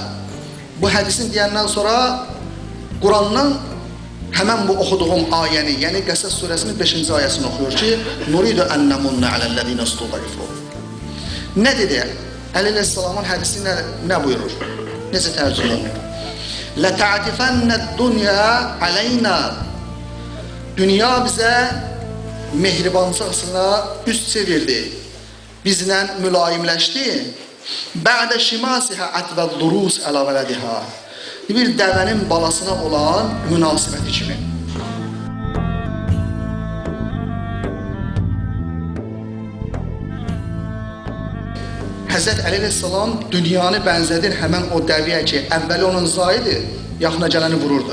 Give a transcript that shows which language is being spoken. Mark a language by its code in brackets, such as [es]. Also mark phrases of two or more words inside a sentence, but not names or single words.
[az] Bu hədisini deyəndən sonra Qurandan həmən bu oxuduğum ayəni, yəni Qəsəs surəsinin 5-ci ayəsini oxuyur ki, [ar] "نريد أن نمن على الذين استضعفوا." [az] Nə dedi? Əli əleyhissalamın hədisi nə buyurur? Necə tərcümə olunur? [ar] لَتَعْتِفَنَّ-الدُّنْيَا عَلَيْنَا [az] Dünya bizə mehribançasına üst çevirdi. Bizlə mülayimləşdi. [ar] بَعْدَ شِمَاسِهَا عَتْوَ الدُّرُوسِ عَلَى وَلَدِهَا [az] Bir dəvənin balasına olan münasibəti kimi. Həzrət Əli əleyhissalam dünyanı bənzədir həmən o dəviyə ki, əvvəli onun zaidir, yaxına gələni vururdu.